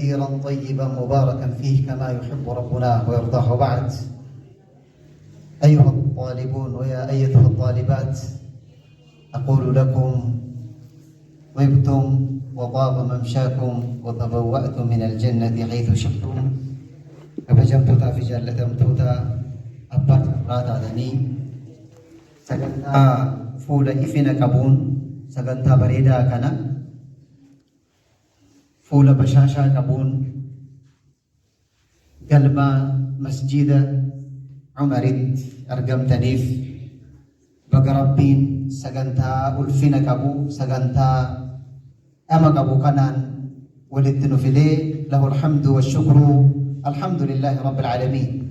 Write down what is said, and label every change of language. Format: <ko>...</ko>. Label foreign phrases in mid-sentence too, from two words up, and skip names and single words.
<ar>كثيرا طيبا مباركا فيه كما يحب ربنا ويرضاه. بعد، أيها الطالبون ويا أيتها الطالبات، أقول لكم طبتم وطاب ممشاكم وتبوأتم من الجنة حيث شئتم.</ar> <om>Kabajamtoota fi jaallatamtoota abbaa irraa taatanii sagantaa fuula ifina qabuun sagantaa bareedaa kana fuula bashaashaa qabuun galma masjida Umaritti argamtaniif baga Rabbiin sagantaa ulfina qabu sagantaa dhama qabu kanaan walitti nu fidee</om> <ar>له الحمد والشكر الحمد لله رب العالمين.</ar>